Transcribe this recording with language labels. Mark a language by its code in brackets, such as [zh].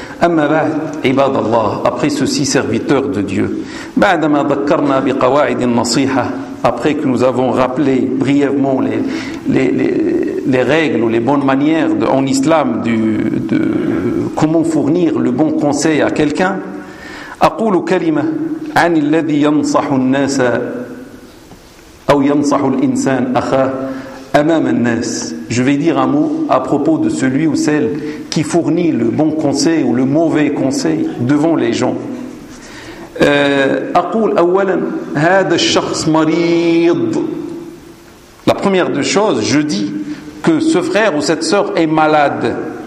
[ar] أما بعد عباد الله, [fr] après ceci serviteur de Dieu, [ar] بعدما ذكرنا بقواعد النصيحة, [fr] après que nous avons rappelé brièvement les règles ou les bonnes manières en islam de comment fournir le bon conseil à quelqu'un, [ar] أقول كلمة عن الذي ينصح الناس أو ينصح الإنسان أخاه أمام الناس. [fr] Je vais dire un mot à propos de celui ou celle qui fournit le bon conseil ou le mauvais conseil devant les gens. [ar] أقول أولا هذا الشخص مريض. [fr] La première des choses, je dis que ce frère ou cette sœur est malade.